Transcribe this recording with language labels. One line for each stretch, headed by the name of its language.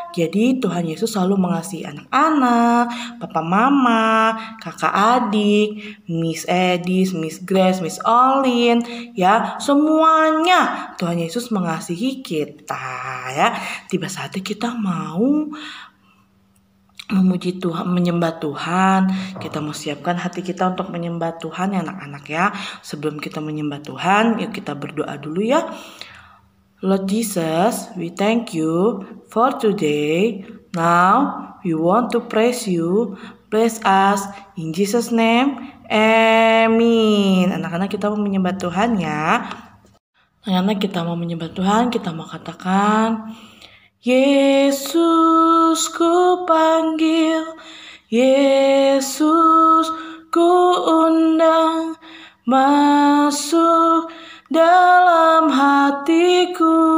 Indonesian: Jadi Tuhan Yesus selalu mengasihi anak-anak, papa mama, kakak adik, Miss Edis, Miss Grace, Miss Olin, ya semuanya Tuhan Yesus mengasihi kita ya. Tiba saatnya kita mau memuji Tuhan, menyembah Tuhan. Kita mau siapkan hati kita untuk menyembah Tuhan ya anak-anak ya. Sebelum kita menyembah Tuhan, yuk kita berdoa dulu ya.
English: Lord Jesus, we thank you for today. Now we want to praise you. Bless us in Jesus name. Amin.
Indonesian: Anak-anak kita mau menyembah Tuhan ya. Anak-anak kita mau menyembah Tuhan, kita mau katakan, Yesus ku panggil, Yesus ku undang, masuk dalam hatiku.